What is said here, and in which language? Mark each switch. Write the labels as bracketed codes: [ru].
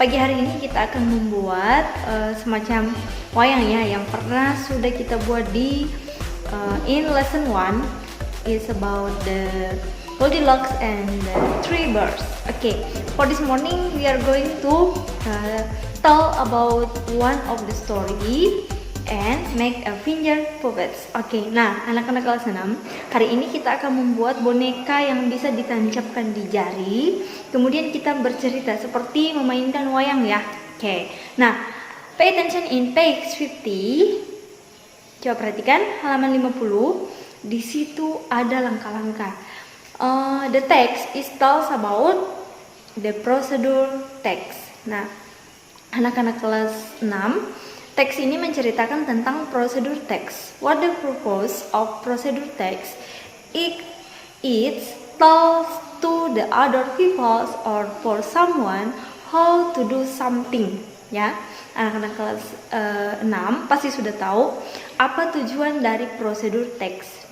[id] Pagi hari ini kita akan membuat semacam wayang ya, yang pernah sudah kita buat di [en] in lesson 1 is about the Goldilocks and the three birds. Okay, for this morning we are going to tell about one of the story and make a finger puppets. [id] Oke, nah anak-anak kelas 6, hari ini kita akan membuat boneka yang bisa ditancapkan di jari. Kemudian kita bercerita seperti memainkan wayang ya. Oke, nah [en] pay attention in page 50. [id] Coba perhatikan halaman 50. Di situ ada langkah-langkah. [en] The text is tells about the procedure text. [id] Nah, anak-anak kelas 6, teks ini menceritakan tentang prosedur teks. [en] What the purpose of procedure text? It tells to the other people or for someone how to do something. [id] Ya, anak-anak kelas 6 pasti sudah tahu apa tujuan dari prosedur teks.